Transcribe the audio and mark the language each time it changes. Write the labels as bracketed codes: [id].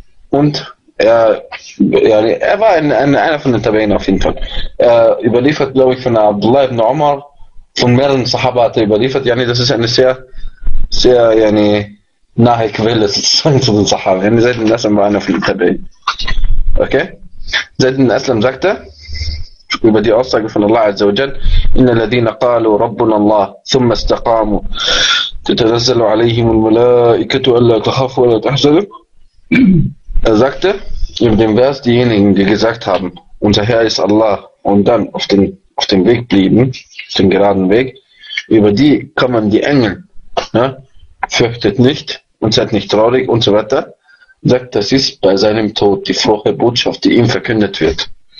[de] Und er war einer von den Tabi'in auf jeden Fall. Er überliefert, glaube ich, von Abdullah ibn Umar, von mehreren Sahaba hat er überliefert. Yani, das ist eine sehr, sehr yani, nahe Quelle sozusagen zu den Sahaba. Yani, Zayd ibn Aslam war einer von den Tabi'in. Okay? Zayd ibn Aslam sagte über die Aussage von Allah Azza wa Jal, [ar] إن الذين قالوا ربنا الله ثم استقاموا تتنزل عليهم الملائكة ألا تخافوا ولا تحزنوا. [de] Er sagte, in dem Vers, diejenigen, die gesagt haben, unser Herr ist Allah, und dann auf dem Weg blieben, auf dem geraden Weg, über die kommen die Engel, ja, fürchtet nicht und seid nicht traurig und so weiter, sagt, das ist bei seinem Tod die frohe Botschaft, die ihm verkündet wird.